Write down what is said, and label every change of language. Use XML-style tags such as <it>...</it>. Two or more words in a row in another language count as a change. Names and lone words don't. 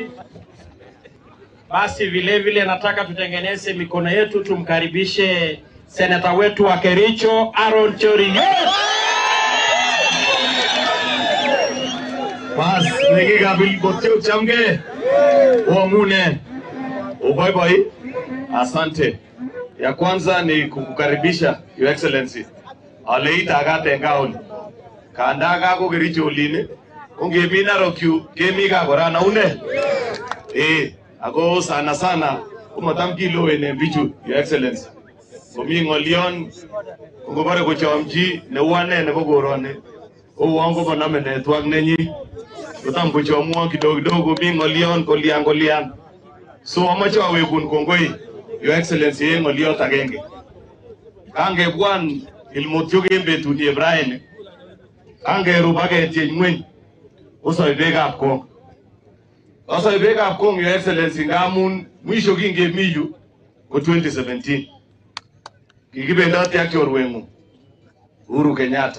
<sw>Basi vile vile nataka tutengeneze mikono yetu, tumkaribishe seneta wetu wa Kericho Aaron Chorinyo.</sw> <kln>Bas, nikiga Almotio chamge. Uamune. Bye.</kln> <sw>Asante. Ya kwanza ni kukukaribisha</sw> <en>Your Excellency.</en> <kln>Aleita agate ngaoni. Kandaga ko Kericho uline. Ungemina rokyu kemiga korana une. Ako sana umatamki lo ene bichu</kln> <en>Your Excellency.</en> <kln>Komi ngolion ngobare ko chamji ne wane ne bogorone. O wango baname ne twag nenyi. Utam ko chomu kidogo mi ngolion kolian. So amacho awekun kongoi</kln> <en>Your Excellency</en> <kln>ngoliot agenge. Kange bwan Almotio gembe tu Ibrahim. Kangeru baketieny ngweny osoibekab Kong. Osoibekab Kong,</kln> <en>Your Excellency,</en> <kln>ngamun mwisho kingemi yu ko 2017. Kikibendoti ak chorwengu Uhuru Kenyatta.</kln>